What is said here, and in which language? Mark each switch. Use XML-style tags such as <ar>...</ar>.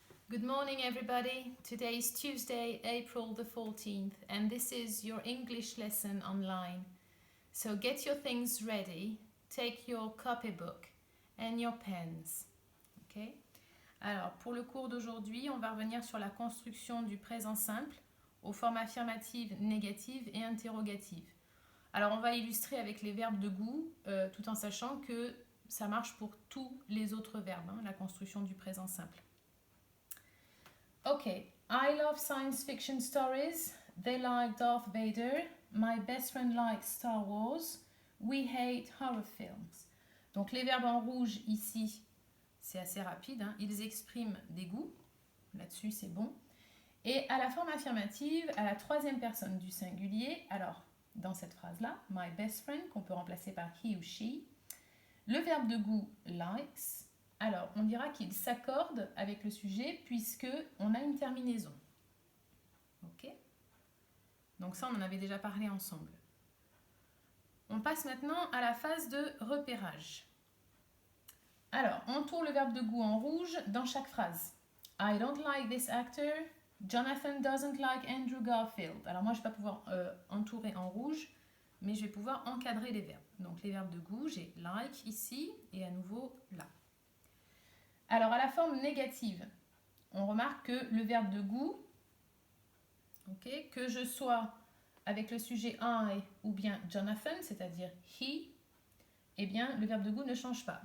<en>Good morning, everybody. Today is Tuesday, April the 14th, and this is your English lesson online. So get your things ready, take your copybook and your pens. Okay?</en> <fr>Alors, pour le cours d'aujourd'hui, on va revenir sur la construction du présent simple aux formes affirmatives, négatives et interrogatives. Alors, on va illustrer avec les verbes de goût, tout en sachant que ça marche pour tous les autres verbes, la construction du présent simple.</fr> <en>Okay, I love science fiction stories. They like Darth Vader. My best friend likes Star Wars. We hate horror films.</en> <fr>Donc les verbes en rouge ici, c'est assez rapide. Ils expriment des goûts. Là-dessus, c'est bon. Et à la forme affirmative, à la troisième personne du singulier, alors dans cette phrase-là,</fr> <en>my best friend,</en> <fr>qu'on peut remplacer par he ou she, le verbe de goût likes. Alors, on dira qu'il s'accorde avec le sujet puisque on a une terminaison. Ok? Donc ça, on en avait déjà parlé ensemble. On passe maintenant à la phase de repérage. Alors, on tourne le verbe de goût en rouge dans chaque phrase.</fr> <en>I don't like this actor. Jonathan doesn't like Andrew Garfield.</en> <fr>Alors moi, je ne vais pas pouvoir entourer en rouge, mais je vais pouvoir encadrer les verbes. Donc les verbes de goût, j'ai like ici et à nouveau là. Alors, à la forme négative, on remarque que le verbe de goût, que je sois avec le sujet I ou bien Jonathan, c'est-à-dire he, eh bien, le verbe de goût ne change pas.</fr>